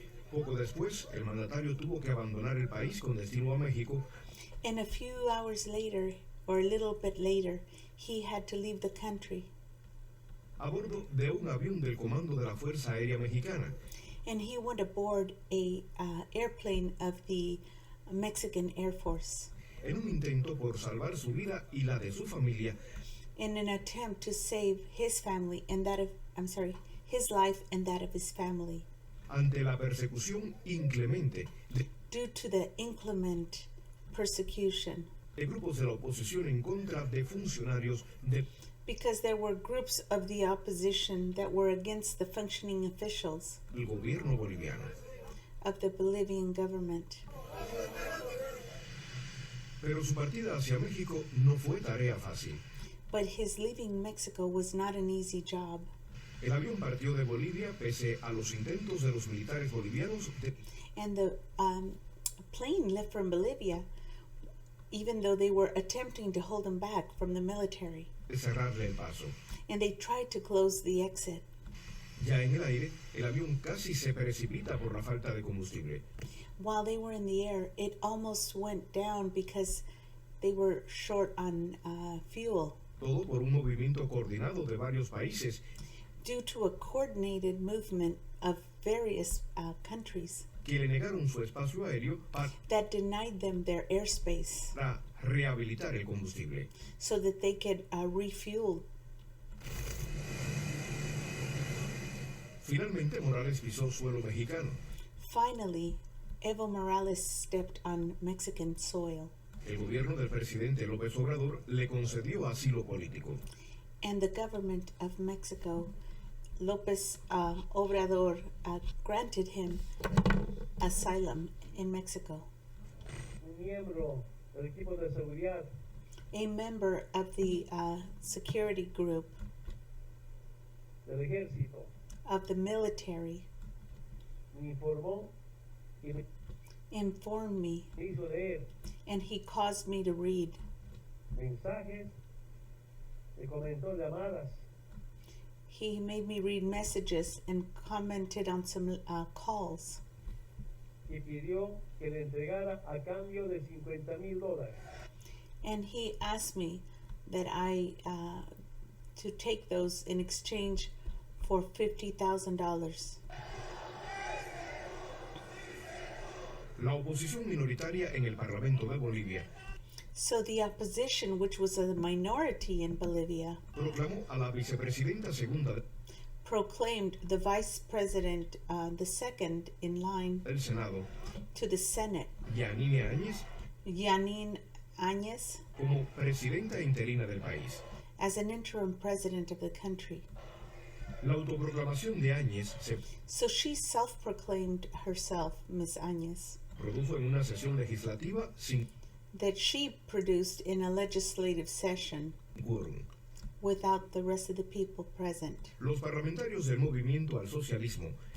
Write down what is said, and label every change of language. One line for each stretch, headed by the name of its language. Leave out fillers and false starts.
Spanish: Poco después, el mandatario tuvo que abandonar el país con destino a México
English: And a few hours later, or a little bit later, he had to leave the country.
Spanish: a bordo de un avión del Comando de la Fuerza Aérea Mexicana.
English: And he went aboard a airplane of the Mexican Air Force
Spanish: En un intento por salvar su vida y la de su familia,
English: in an attempt to save his family and that of, his life and that of his family,
Spanish: ante la persecución inclemente
English: due to the inclement persecution,
Spanish: de grupos de la oposición en contra de funcionarios del
English: because there were groups of the opposition that were against the functioning officials
Spanish: gobierno boliviano.
English: of the Bolivian government.
Spanish: Pero su partida hacia México no fue tarea fácil.
English: But his leaving Mexico was not an easy job.
Spanish: El avión partió de Bolivia pese a los intentos de los militares bolivianos de
English: And the plane left from Bolivia, even though they were attempting to hold him back from the military.
Spanish: cerrarle el paso.
English: And they tried to close the exit.
Spanish: Ya en el aire, el avión casi se precipita por la falta de combustible.
English: While they were in the air, it almost went down because they were short on fuel,
Spanish: Todo por un movimiento coordinado de varios países
English: due to a coordinated movement of various countries
Spanish: que le negaron su espacio aéreo
English: that denied them their airspace
Spanish: para rehabilitar el combustible.
English: so that they could refuel.
Spanish: Finalmente, Morales pisó suelo mexicano.
English: Finally, Evo Morales stepped on Mexican soil,
Spanish: El gobierno del presidente López Obrador le concedió asilo político.
English: and the government of Mexico, López Obrador, granted him asylum in Mexico.
Spanish: Un miembro del equipo de seguridad
English: A member of the security group
Spanish: del ejército
English: of the military
Spanish: me informó y me
English: informed me,
Spanish: hizo leer
English: and he caused me to read.
Spanish: mensajes, me comentó llamadas,
English: He made me read messages and commented on some calls,
Spanish: y pidió que le entregara a cambio de $50,000.
English: and he asked me that I to take those in exchange for $50,000.
Spanish: La oposición minoritaria en el Parlamento de Bolivia
English: So the opposition, which was a minority in Bolivia,
Spanish: proclamó a la vicepresidenta segunda
English: proclaimed the vice president, the second in line
Spanish: del Senado,
English: to the Senate,
Spanish: Yanine Áñez,
English: Yanin Áñez,
Spanish: como presidenta interina del país.
English: as an interim president of the country.
Spanish: La autoproclamación de Áñez se
English: So she self-proclaimed herself, Ms.
Spanish: Áñez, produjo en una sesión legislativa sin
English: that she produced in a legislative session
Spanish: quórum.
English: without the rest of the people present.
Spanish: Los parlamentarios del movimiento al socialismo